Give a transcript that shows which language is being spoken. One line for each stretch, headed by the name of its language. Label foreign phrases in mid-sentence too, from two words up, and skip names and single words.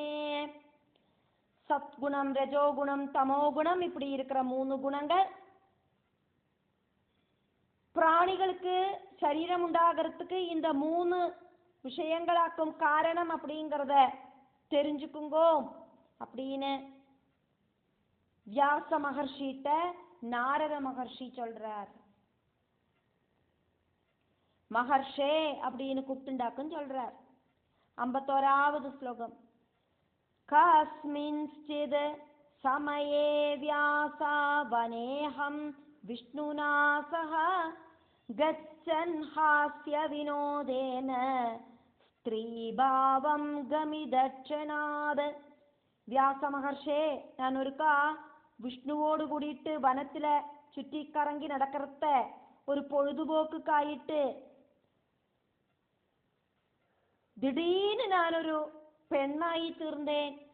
Tamil: சத்குணம், ரஜோகுணம், தமோகுணம் இப்படி இருக்கிற 3 குணங்கள் பிராணிகளுக்கு சரீரம் உண்டாகிறதுக்கு இந்த 3 விஷயங்களாக்கும் காரணம் அப்படிங்கிறத தெரிஞ்சுக்குங்கோ அப்படின்னு வியாச மகர்ஷிட்ட நாரத மகர்ஷி சொல்றார். மகர்ஷே அப்படின்னு கூப்பிட்டுண்டாக்குன்னு சொல்றார். 51வது ஸ்லோகம்.
Sanskrit: கஸ்மின்ஸ்சித் സമയേ വ്യാസ വനേഹം വിഷ്ണുനാ സഹ ഗച്ഛൻ ഹാസ്യ വിനോദേന സ്ത്രീഭാവം ഗമിദക്ഷണാത്.
Tamil: வியாசமகர்ஷே, நான் ஒருக்கா விஷ்ணுவோட கூடியிட்டு வனத்தில சுத்திக்கறங்கி நடக்கறதே ஒரு பொழுதுபோக்காயிட்டு திடீர்னு நானொரு பெண்ணாயி தீர்ந்தேன்.